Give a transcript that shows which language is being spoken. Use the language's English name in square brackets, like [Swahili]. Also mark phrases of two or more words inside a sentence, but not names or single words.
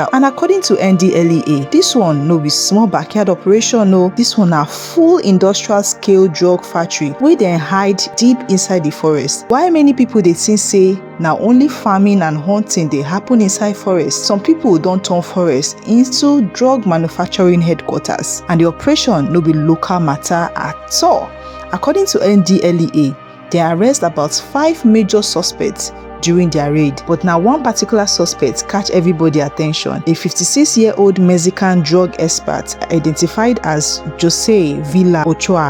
[Nigerian Pidgin] And according to NDLEA, this one no be small backyard operation o. This one na full industrial scale drug factory wey dem hide deep inside the forest. While many people dey think say na only farming and hunting dey happen inside forest, some people don turn forest into drug manufacturing headquarters, and the operation no be local matter at all. According to NDLEA, they arrest about 5 major suspects during their raid. But now one particular suspect catch everybody attention. A 56-year-old Mexican drug expert identified as Jose Villa Ochoa.